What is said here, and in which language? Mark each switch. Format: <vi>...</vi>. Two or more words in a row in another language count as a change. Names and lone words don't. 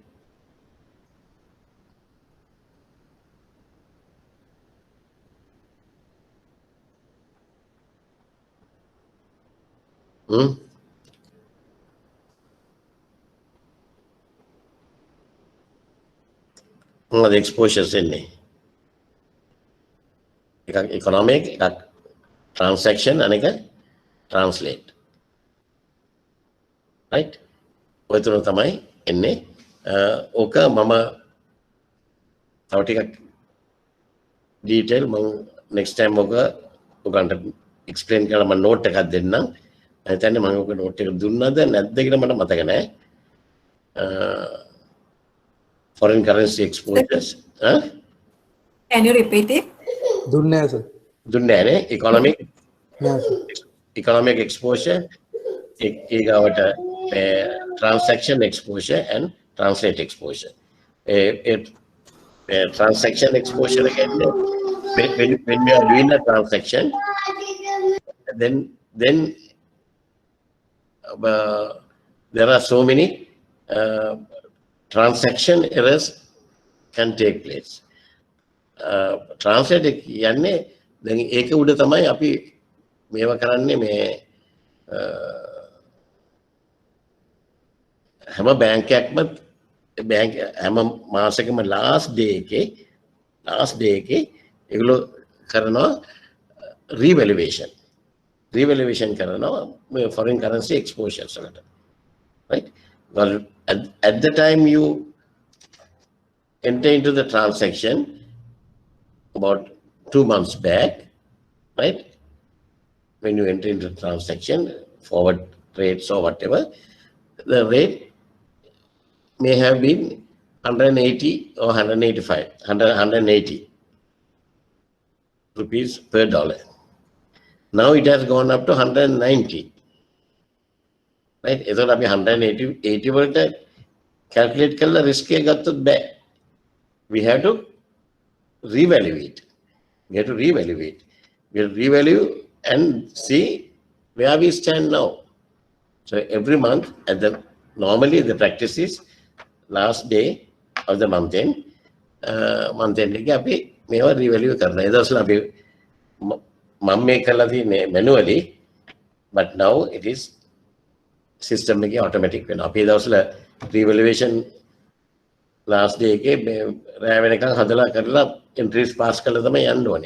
<en>What are the exposures in economic, transaction, and translate. Right?</en> <si>ඔය තුන තමයි එන්නේ. ඕක මම තව ටිකක් detail මම</si> <en>next time</en> <si>ඔයගන්ට explain කරලා මම note එකක් දෙන්නම්. මම හිතන්නේ මම ඔක note එක දුන්නාද නැද්ද කියලා මට මතක නැහැ.</si> <en>Foreign currency exposures. Can you repeat it?</en> <si>දුන්නේ නැහැ sir. දුන්නේ නැහැ නේ.</si> <en>Economic exposure, ඊගාවට transaction exposure and translate exposure. Transaction exposure again, when we are doing a transaction, then there are so many transaction errors can take place.</en> <si>Translate කියන්නේ දැන් ඒක උඩ තමයි අපි මේවා කරන්නේ මේ හැම බැංක් එකක්ම හැම මාසෙකම</si> <en>last day</en> <si>එකේ ඒගොල්ලෝ කරනවා revaluation කරනවා මේ</si> <en>foreign currency exposures</en> <si>වලට.</si> <en>Right? Well, at the time you enter into the transaction about 2 months back, right? When you enter into the transaction, forward rates or whatever, the rate may have been 180 or 180 rupees per dollar. Now it has gone up to 190. Right? Either</en> <si>අපි 180 වලට calculate කරලා risk එක ගත්තොත් බෑ.</si> <en>we have to reevaluate. We have to reevaluate. We have to reevaluate and see where we stand now. So every month, normally the practice is last day of the month end. Month end</en> <si>එක අපි මේවා revalue කරනවා. ඒ දවස්වල අපි මම මේ කරලා තියෙන්නේ</si> <en>manually, but now it is system</en> <si>එකේ automatic වෙනවා. අපි ඒ දවස්වල revaluation</si> <en>last day</en> <si>එකේ රෑ වෙනකන් හදලා කරලා</si> <en>entries pass</en> <si>කරලා තමයි යන්න ඕනේ.</si>